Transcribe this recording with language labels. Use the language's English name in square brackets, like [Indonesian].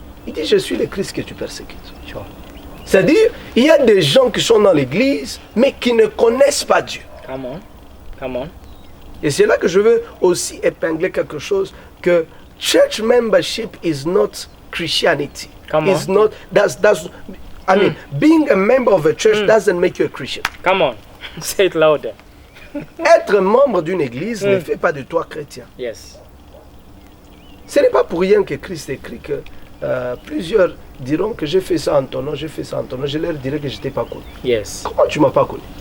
[French] Il dit, je suis le Christ que tu persécutes. C'est-à-dire, il y a des gens qui sont dans l'église, mais qui ne connaissent pas Dieu. [English] Come on. Come on. [French] Et c'est là que je veux aussi épingler quelque chose, que [English] church membership is not Christianity. Come It's on. not, being a member of a church doesn't make you a Christian. Come on. Say it louder. [French] Être membre d'une église ne fait pas de toi chrétien. [English] Yes. [French] Ce n'est pas pour rien que Christ écrit que plusieurs diront que j'ai fait ça en ton nom, j'ai fait ça en ton nom. Je leur dirai que je ne t'ai pas connu. [English] Yes. [French] Comment tu ne m'as pas connu?